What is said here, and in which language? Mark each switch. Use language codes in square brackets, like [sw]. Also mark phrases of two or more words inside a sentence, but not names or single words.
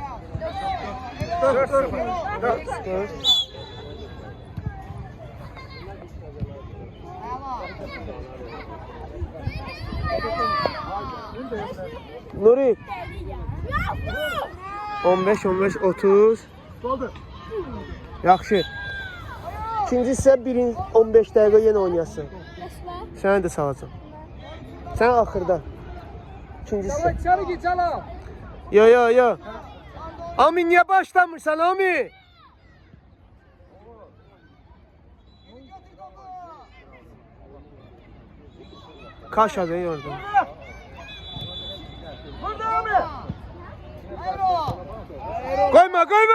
[az] 4-0. Nuri 15 30. Yaxşı. İkinci isə 15 dəqiqə yenə oynayasın. Səni də salacağam. Sən axırda. İkincisi. [tr] İçeri git hala. Yo. [az] Ami niye başlamırsan Ami? [tr] Kaç adayı orada. Koyma.